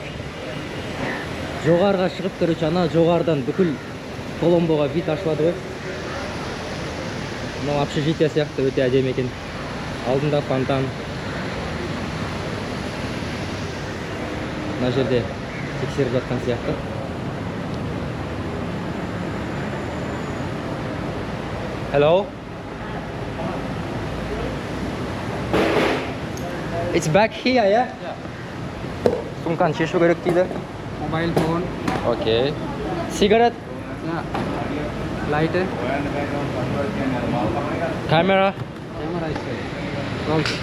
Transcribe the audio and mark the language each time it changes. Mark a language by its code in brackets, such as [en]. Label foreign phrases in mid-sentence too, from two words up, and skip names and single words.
[kk] Жоғарға шығып, короче, ана жоғардан бүкіл Коломбоға вид ашылады ғой. Мынау общежитие сияқты өте әдемі екен. Алдында фонтан. Мына жерде тексеріп жатқан сияқты. [en] Hello. It's back here, yeah? [kk] Сумканы шешу керек дейді. [en] Mobile phone. Okay. Cigarette? Yeah. Lighter. Camera? Camera is there. Roll.